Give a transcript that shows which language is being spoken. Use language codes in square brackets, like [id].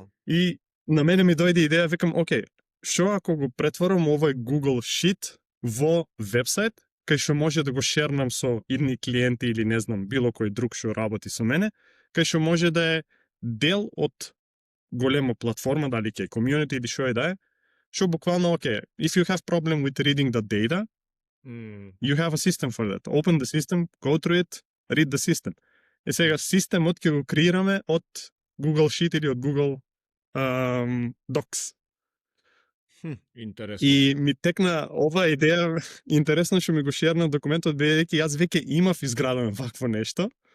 [mk] И на мене ми дојде идеја, викам, окей, што ако го претворам овој Google Sheet во вебсайт, кај што може да го шернам со идни клиенти или не знам, било кој друг што работи со мене, кај што може да е дел од голема платформа, дали ќе е community или што е да е, што буквално, окей, [en] if you have problem with reading the data, you have a system for that. Open the system, go through it, read the system. [mk] И сега системот ќе го креираме од Google Sheet или од Google Docs. Интересно. И ми текна ова идеја, интересно што ми го шерна документот, бидејќи јас веќе имав изградено вакво нешто.